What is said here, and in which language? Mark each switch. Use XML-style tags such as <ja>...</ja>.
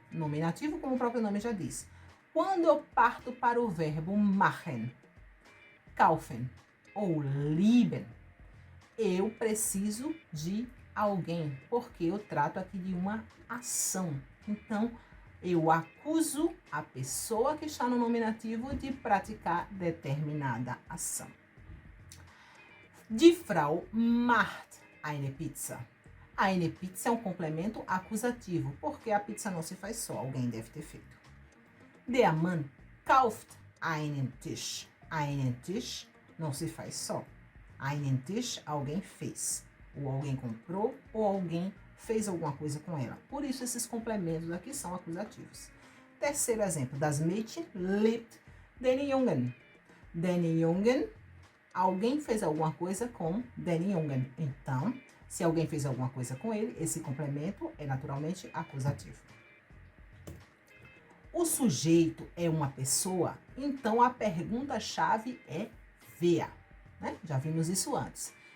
<pt>Nominativo, como o próprio nome já diz. Quando eu parto para o verbo machen, kaufen ou lieben, eu preciso de alguém, porque eu trato aqui de uma ação. Então, eu acuso a pessoa que está no nominativo de praticar determinada ação.</pt> <de>Die Frau macht eine Pizza. Eine Pizza</de> <pt>é um complemento acusativo, porque a pizza não se faz só, alguém deve ter feito.</pt> <de>Der Mann kauft einen Tisch. Einen Tisch</de> <pt>não se faz só. Einen Tisch, alguém fez. Ou alguém comprou, ou alguém fez alguma coisa com ela. Por isso, esses complementos aqui são acusativos. Terceiro exemplo.</pt> <de>Das Mädchen liebt den Jungen. Den Jungen,</de> <pt>alguém fez alguma coisa com</pt> <de>den Jungen.</de> <pt>Então, se alguém fez alguma coisa com ele, esse complemento é naturalmente acusativo. O sujeito é uma pessoa, então a pergunta-chave é wer, né? Já vimos isso antes.</pt>